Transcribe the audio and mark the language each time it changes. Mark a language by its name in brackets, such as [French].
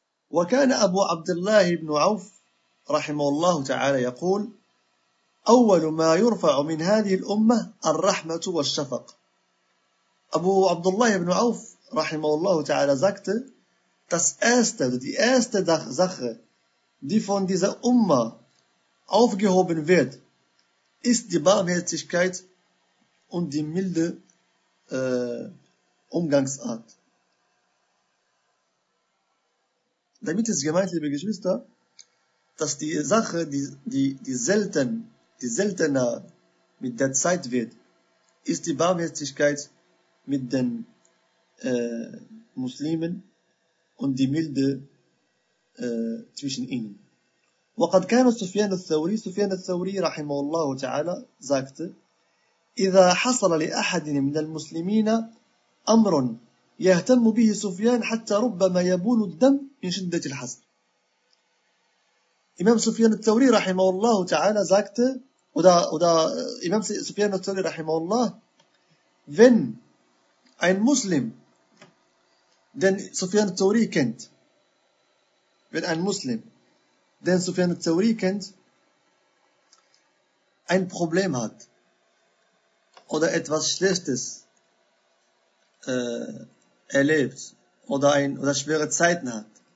[Arabic] وكان أبو عبد الله بن عوف رحمه الله تعالى يقول أول ما يرفع من هذه الأمة الرحمة والشفقة. [German] Abu Abdullah ibn Auf, rahimahullah ta'ala, sagte, das erste, die erste Sache, die von dieser Umma aufgehoben wird, ist die Barmherzigkeit und die milde Umgangsart. Damit ist gemeint, liebe Geschwister, dass die Sache, die seltener mit der Zeit wird, ist die Barmherzigkeit mit den Muslimen und die Milde zwischen ihnen. [Arabic] وقد كان سفيان الثوري رحمه الله تعالى [German] sagte, [Arabic] إذا حصل لأحد من المسلمين أمر يهتم به سفيان حتى ربما يبول الدم من شدة الحصر. [German] إمام سفيان الثوري رحمه الله تعالى sagte, oder إمام سفيان الثوري رحمه الله, wenn ein Muslim den Sufyan al-Thawri kennt, wenn ein Muslim den Sufyan al-Thawri kennt, ein Problem hat oder etwas Schlechtes erlebt oder schwere Zeiten hat,